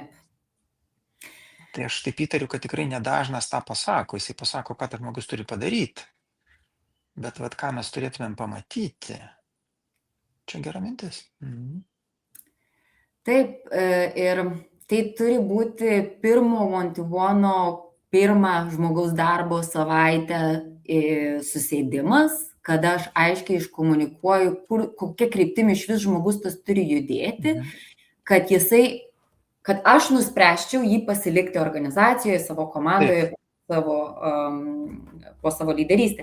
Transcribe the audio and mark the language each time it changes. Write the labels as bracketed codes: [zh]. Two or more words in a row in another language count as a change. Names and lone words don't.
[lt] Tai aš taip įtariu, kad tikrai nedažnas tą pasako. Jisai pasako, ką tas žmogus turi padaryti. Bet ką mes turėtumėm pamatyti, čia gera mintis. Taip, ir tai turi būti pirmo one-to-one pirmą žmogaus darbo savaitę susėdimas, kada aš aiškiai iškomunikuoju, kokia kryptimi iš vis žmogus tas turi judėti, kad aš nuspręsčiau jį pasilikti organizacijoje, savo komandoje, po savo lyderystę.